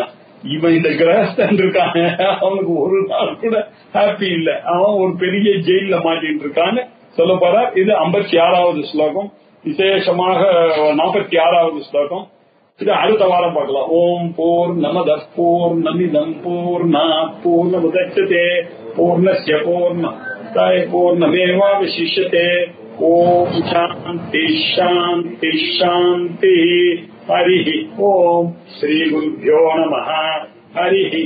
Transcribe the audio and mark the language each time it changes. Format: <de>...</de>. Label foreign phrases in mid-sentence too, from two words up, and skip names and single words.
<ta>இவன் இந்த கிரகஸ்தன் இருக்காங்க, அவனுக்கு ஒரு நாள் கூட ஹாப்பி இல்ல, அவன் ஒரு பெரிய ஜெயில மாட்டின்னு இருக்கான்னு சொல்ல போற. இது 56வது ஸ்லோகம், விசேஷமாக 46வது ஸ்லோகம். இது அடுத்த வாரம் பார்க்கலாம்.</ta> <sa>ॐ पूर्णमदः पूर्णमिदं पूर्णात् पूर्णमुदच्यते पूर्णस्य पूर्णमादाय पूर्णमेवावशिष्यते. ॐ शान्ति शान्ति शान्ति. हरि ॐ। श्री गुरुभ्यो नमः.</sa>